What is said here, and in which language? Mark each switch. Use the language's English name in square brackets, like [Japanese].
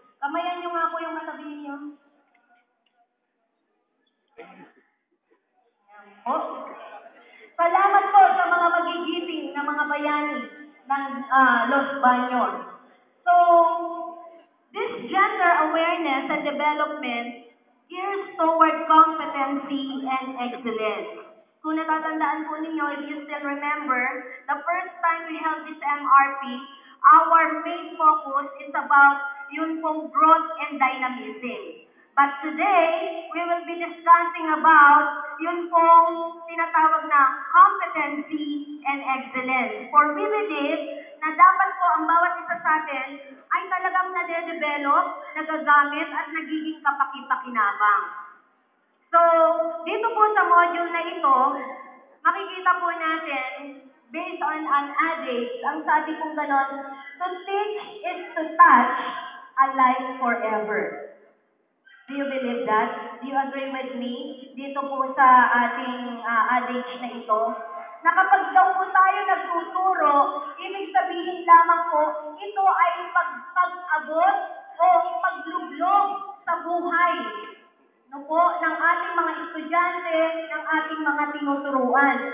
[Filipino] Kamayan niyo nga po yung katabi niyo. Salamat po sa mga magigiting na mga bayani ng Los Baños. [English] So, this gender awareness and development gears toward competency and excellence. [Filipino] Kung natatandaan po ninyo, [English] if you still remember, the first time we held this MRP, our main focus is about [Filipino] yun pong [English] growth and dynamism. But today, we will be discussing about [Filipino] yun pong tinatawag na [English] competency and excellence. For we believe [Filipino] na dapat po ang bawat isa sa atin ay talagang nade-develop, nagagamit at nagiging kapaki-pakinabang. So, dito po sa module na ito, makikita po natin, based on an adage, ang sabi pong ganon, [English] to teach is to touch a life forever. Do you believe that? Do you agree with me? [Filipino] Dito po sa ating adage na ito, na kapag daw po tayo nagtuturo, ibig sabihin lamang po, ito ay pag-abot o paglublog sa buhay ng ating mga estudyante, ng ating mga tinuturuan.